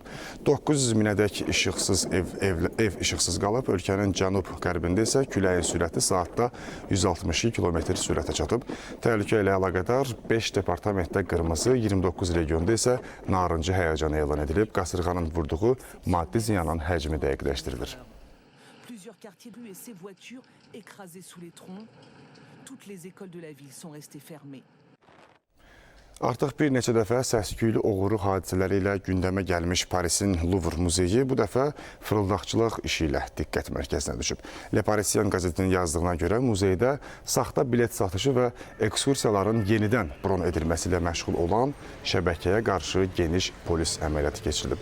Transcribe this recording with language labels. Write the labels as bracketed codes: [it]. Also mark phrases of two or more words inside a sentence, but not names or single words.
[az] 900 minədək ev işıqsız qalıb, ölkənin cənub-qərbində isə küləyin sürəti saatda 162 km sürətə çatıb. Təhlükə ilə əlaqədar 5 departamentdə qırmızı, 29 regionda isə narıncı həyəcanı elan edilib. Qasırğanın vurduğu maddi ziyanın həcmi dəqiqləşdirilir. [fr] Plusieurs quartiers brûlés et ces voitures écrasées sous les troncs. Toutes les écoles de la ville sont restées fermées. [az] Artıq bir neçə dəfə səs-küylü oğurluq hadisələri ilə gündəmə gəlmiş Parisin Louvre muzeyi bu dəfə fırıldaqçılıq işi ilə diqqət mərkəzinə düşüb. Le Parisien qəzetinin yazdığına görə muzeydə saxta bilet satışı və ekskursiyaların yenidən bron edilməsi ilə məşğul olan şəbəkəyə qarşı geniş polis əməliyyatı keçirilib.